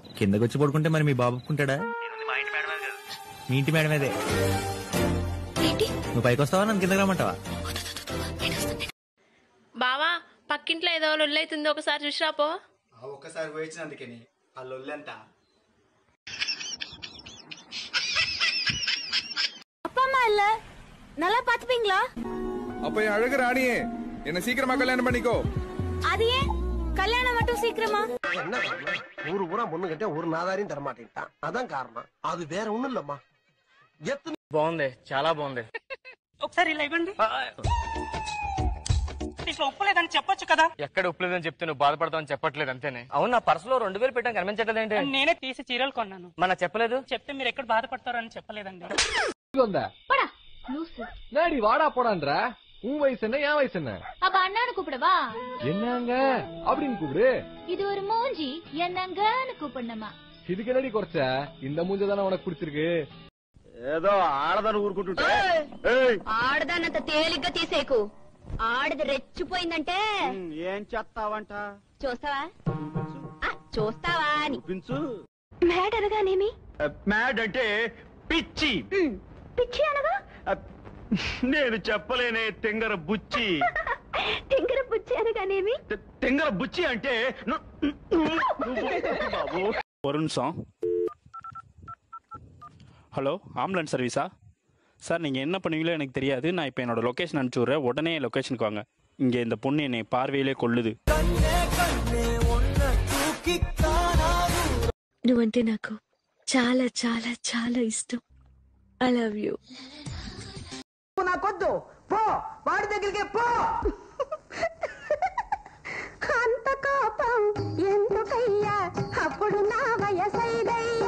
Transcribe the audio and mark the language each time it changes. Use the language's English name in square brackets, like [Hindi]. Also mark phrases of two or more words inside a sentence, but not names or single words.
[Telugu] కిందకి వచ్చి పడుకుంటే మరి మీ బాబు ఒప్పుకుంటాడా? మీ ఇంటి మేడం అదే. నువ్వు పైకి వస్తావా, నన్ను కిందకి రమ్మంటావా? బావా, పక్కింట్లో ఏదో లొల్లి అవుతుంది, ఒకసారి చూసిరాపో. ఒక్కసారి పోయించినందుకని ఆ లొల్లంట. [Tamil] அப்பா அம்மா இல்ல, நல்லா பாத்துப்பீங்களா? அப்ப என் அழகு ராணியே, என்ன சீக்கிரமா கல்யாணம் பண்ணிக்கோ. அது ஏன் கல்யாணம் மட்டும் சீக்கிரமா? என்ன ஊரு பூரா பொண்ணு கிட்ட ஒரு நாதாரியும் தரமாட்டேன்ட்டான், அதான் காரணம். அது வேற ஒண்ணும் இல்லம்மா. [Telugu] బాగుంది, చాలా బాగుంది. ఒకసారి ఇలా ఇవ్వండి. ఇట్లా ఉప్పలేదని చెప్పొచ్చు కదా. ఎక్కడ ఉప్పలేదని చెప్తే నువ్వు బాధపడతావని చెప్పట్లేదు అంతేనే. అవును, నా పర్సులో 2000 పెట్టాం, కనిపించట్లేదు ఏంటి? నేనే తీసి చీరలు కొన్నాను. మన చెప్పలేదు, చెప్తే మీరు ఎక్కడ బాధపడతారో అని చెప్పలేదండి. [Tamil] வாடா போடான்றா, உன் வயசு என்ன என் வயசு என்ன? அப்ப அண்ணான்னு கூப்பிடவா? என்னங்க அப்படின்னு கூப்பிடு. இது ஒரு மூஞ்சி, என்னங்கன்னு கூப்பிடணுமா? இதுக்கு என்னடி குறைச்ச? இந்த மூஞ்ச தானே உனக்கு பிடிச்சிருக்கு. [Telugu] ఏదో ఆడదాన్ని ఊరుకుంటుంటే ఆడదానంత తేలిగ్గా తీసేకు. ఆడది రెచ్చిపోయిందంటే ఏం చేస్తావంట? చూస్తావా? చూస్తావా అని. చూపించు. మ్యాడ్ అనగానేమి? మ్యాడ్ అంటే పిచ్చి. పిచ్చి అనగా? నేను చెప్పలేనే, తెంగర బుచ్చి. తింగర బుచ్చి అనగానేమి? తెంగర బుచ్చి అంటే బాబు. వరుణ్ సాంగ్. [Tamil] ஹலோ, [English] ambulance service? [Tamil] சார், நீங்கள் என்ன பண்ணுவீங்களோ எனக்கு தெரியாது. நான் இப்போ என்னோட லொக்கேஷன் அனுப்பிச்சி விட்றேன், உடனே லொக்கேஷனுக்கு வாங்க. இங்கே இந்த பொண்ணு என்னை பார்வையிலே கொள்ளுது. [Telugu] నువ్వంటే నాకు చాలా చాలా చాలా ఇష్టం. [English] I love you. [Telugu] నాకొద్దు, పో వాడి దగ్గరికి పో. అంత కోపం ఎందుకయ్యా, అప్పుడు నా వయసైదయ్యా.